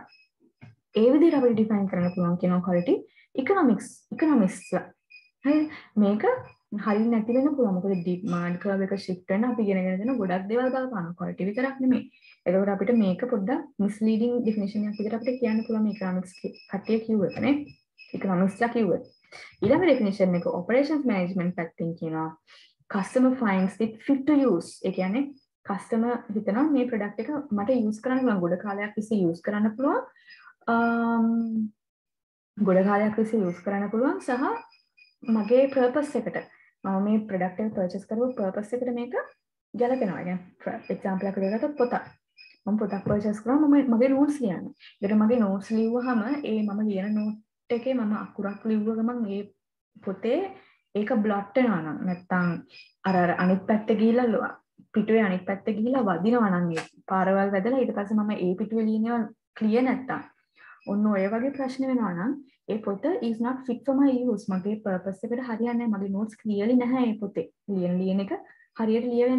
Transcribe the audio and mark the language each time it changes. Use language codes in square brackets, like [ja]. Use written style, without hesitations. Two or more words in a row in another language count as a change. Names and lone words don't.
[si] ඒ විදිහට අපිට define කරන්න පුළුවන් කියනවා [en] quality economics [si] හරි මේක හරිය නැති වෙන්න පුළුවන් මොකද [en] demand curve [si] එක shift වෙන අපි ඉගෙනගෙන දෙන ගොඩක් දේවල් බලපාන quality විතරක් නෙමෙයි එතකොට අපිට මේක පොඩ්ඩක් [en] misleading definition [si] එකක් විදිහට අපිට කියන්න පුළුවන් economics කට්ටිය කිව්වට නේ economics ලා කිව්වට ඊළඟ definition එක [en] operations management [si] පැත්තෙන් කියනවා [en] customer finds it fit to use [si] ඒ කියන්නේ customer හිතනවා මේ product එක මට use කරන්න පුළුවන් ගොඩ කාලයක් තිස්සේ use කරන්න පුළුවන් ගොඩ කාලයක් තිස්සේ use කරන්න පුළුවන් සහ මගේ purpose එකට මම මේ product එක purchase කරපු purpose එකට මේක ගැලපෙනවා. يعني example එකකට ගත්තොත් පොතක්. මම පොතක් purchase කරා මම මගේ notes ලියන්න. ඒකට මගේ notes ලිව්වහම ඒ මම ලියන note එකේ මම අකුරක් ලිව්ව ගමන් ඒ පොතේ ඒක බ්ලොට් වෙනවා නම් නැත්තම් අර අනිත් පැත්ත ගිහිල්ලා පිටුවේ අනිත් පැත්ත ගිහිල්ලා වදිනවා නම් ඒ පාරවල් වැදලා ඊට පස්සේ මම ඒ පිටුවේ ලියනවා ක්ලියර් නැත්තම් ඔන්න ඔය වගේ ප්‍රශ්න වෙනවා නම් ඒ පොත [en] is not fit for my use [si] මගේ purpose එකට හරියන්නේ නැහැ මගේ [en] notes clearly [si] නැහැ ඒ පොතේ ලියන එක හරියට ලියවෙන්නේ